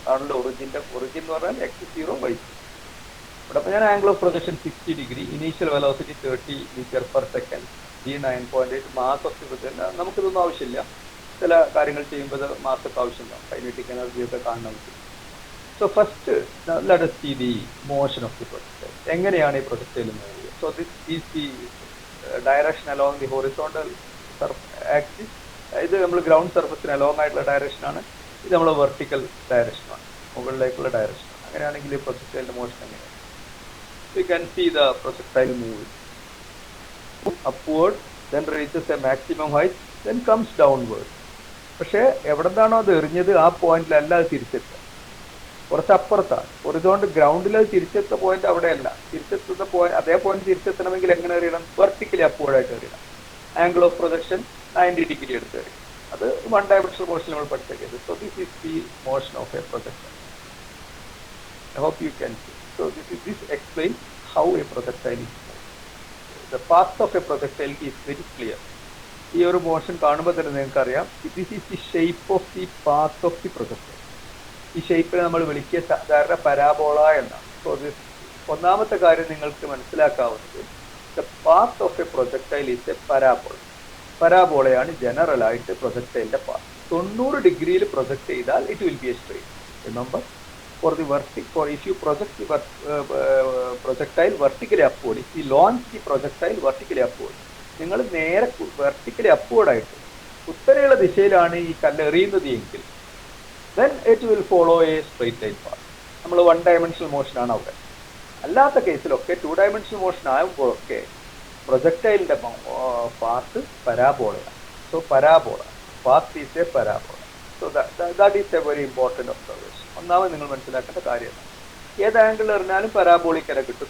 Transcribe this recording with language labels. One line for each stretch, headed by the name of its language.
Malayalam: അതാണല്ലോ ഒറിജിൻ എന്ന് പറഞ്ഞാൽ x0 y0. ഇവിടെ അപ്പോൾ ഞാൻ angle of projection 60 degree, initial velocity 30 metre per second, G9.8, mass of the projectile. നമുക്കിതൊന്നും ആവശ്യമില്ല, ചില കാര്യങ്ങൾ ചെയ്യുമ്പോൾ മാസൊക്കെ ആവശ്യമില്ല, കൈനറ്റിക് എനർജി ഒക്കെ കാണാൻ പറ്റും.
English: So first let us see the motion of the projectile.
Malayalam: എങ്ങനെയാണ് ഈ projectile move?
English: So this is the direction along the horizontal axis.
Malayalam: ഇത് നമ്മൾ ഗ്രൗണ്ട് സർഫസിന് അലോങ് ആയിട്ടുള്ള ഡയറക്ഷനാണ്. ഇത് നമ്മൾ വെർട്ടിക്കൽ ഡയറക്ഷനാണ്, മുകളിലേക്കുള്ള ഡയറക്ഷനാണ്. അങ്ങനെയാണെങ്കിൽ ഈ പ്രൊജക്ടൈലിന്റെ മോഷൻ എങ്ങനെയാണ്?
English: You can see the projectile move upward, then reaches a maximum height, then comes downward.
Malayalam: പക്ഷേ എവിടെ നിന്നാണോ അത് എറിഞ്ഞത് ആ പോയിന്റിലല്ല അത് തിരിച്ചെത്തുക, കുറച്ച് അപ്പുറത്താണ്. ഹൊറിസോണ്ടൽ ഗ്രൗണ്ടിൽ അത് തിരിച്ചെത്തുന്ന പോയിന്റ് അവിടെയല്ല. തിരിച്ചെത്തുന്ന പോയിന്റ്, അതേ പോയിന്റ് തിരിച്ചെത്തണമെങ്കിൽ എങ്ങനെ എറിയണം? Vertically അപ്വേർഡായിട്ട് എറിയണം. Angle of projection 90 degree എടുത്ത് എറിയും. അത് 1 ഡയമെൻഷണൽ മോഷൻ നമ്മൾ പഠിച്ചത്.
English: So this is the motion of a projectile. I hope you can see. So this explain how a projectile is. The path of a projectile is very clear.
Malayalam: ഈ ഒരു motion കാണുമ്പോൾ തന്നെ നിങ്ങൾക്കറിയാം,
English: this is the shape of the path of the projectile.
Malayalam: ഈ ഷേപ്പിനെ നമ്മൾ വിളിക്കുക സാധാരണ parabola എന്നാണ്.
English: so
Malayalam: ഒന്നാമത്തെ കാര്യം നിങ്ങൾക്ക് മനസ്സിലാക്കാവുന്നത്,
English: the path of a projectile is a parabola.
Malayalam: പരാബോളയാണ് general ആയിട്ട് പ്രൊജക്ടൈലിന്റെ പാത്ത്. 90 ഡിഗ്രിയിൽ പ്രൊജക്ട് ചെയ്താൽ
English: it will be a straight. Remember, for if you project the projectile vertically upward, if you launch the projectile vertically upward,
Malayalam: നിങ്ങൾ നേരെ vertically upward ആയിട്ട് ഉത്തരയുള്ള ദിശയിലാണ് ഈ കല്ല് എറിയുന്നത് എങ്കിൽ
English: then it will follow a straight line path.
Malayalam: നമ്മൾ 1 dimensional motion ആണ് അവിടെ. അല്ലാത്ത കേസിലൊക്കെ 2 dimensional motion ആകുമ്പോഴൊക്കെ പ്രൊജക്ടൈലിന്റെ path പരാബോളയാണ്.
English: So parabola path is a parabola. So that is a very important observation.
Malayalam: ഒന്നാമത് നിങ്ങൾ മനസ്സിലാക്കേണ്ട കാര്യമാണ്, ഏത് ആംഗിൾ എറിഞ്ഞാലും പരാബോളിക് അല്ല കിട്ടും.